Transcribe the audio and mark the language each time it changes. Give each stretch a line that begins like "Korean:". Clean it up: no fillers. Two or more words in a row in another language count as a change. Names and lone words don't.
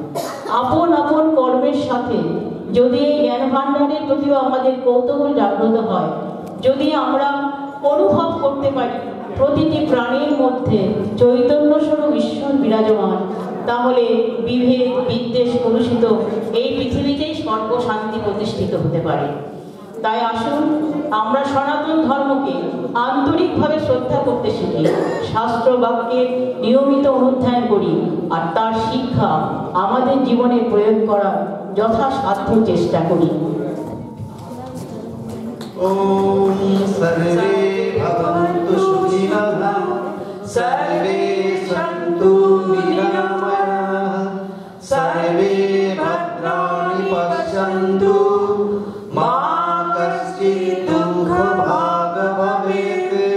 Bangla: আপন আপন কর্মের সাথে যদি এই জ্ঞানভাণ্ডারের প্রতিও আমাদের কৌতূহল জাগ্রত হয়, যদি আমরা অনুভব করতে পারি প্রতিটি প্রাণীর মধ্যে চৈতন্যস্বরূপ ঈশ্বর বিরাজমান, তাহলে বিভেদ বিদ্বেষ কলুষিত এই পৃথিবীতেই সর্বশান্তি প্রতিষ্ঠিত হতে পারে। তাই আসুন আমরা সনাতন ধর্মকে আন্তরিকভাবে শ্রদ্ধা করতে শিখি, শাস্ত্র বাক্যের নিয়মিত অনুধ্যান করি, আর তার শিক্ষা আমাদের জীবনে প্রয়োগ করার যথাসাধ্য চেষ্টা করি।
Sanskrit: ওম সর্বে ভবন্তু সুখিনঃ, সর্বে সন্তু নিরাময়াঃ, সর্বে ভদ্রাণি পশ্যন্তু, মা কশ্চিৎ দুঃখভাগ ভবেৎ।